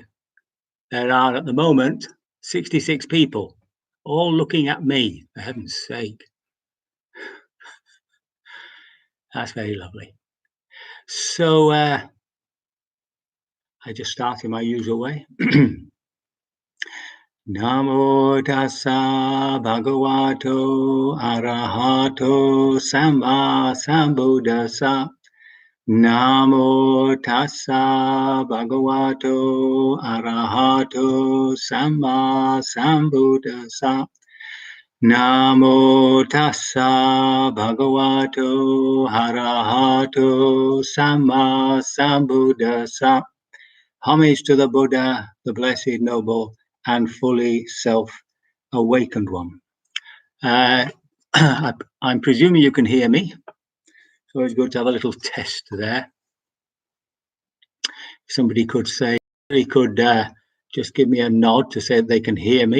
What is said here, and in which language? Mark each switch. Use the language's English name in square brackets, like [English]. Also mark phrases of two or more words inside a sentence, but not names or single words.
[English] There are at the moment 66 people, all looking at me, for heaven's sake. That's very lovely. So I just start in my usual way. [Pali] Namo tassa bhagavato arahato samma sambuddhassa. Namo tassa bhagavato arahato samma sambuddhassa. Namo tassa bhagavato arahato samma sambuddhassa. [English] Homage to the Buddha, the blessed, noble, and fully self-awakened one. I'm presuming you can hear me. So it's good to have a little test there. Somebody could say, they could just give me a nod to say they can hear me.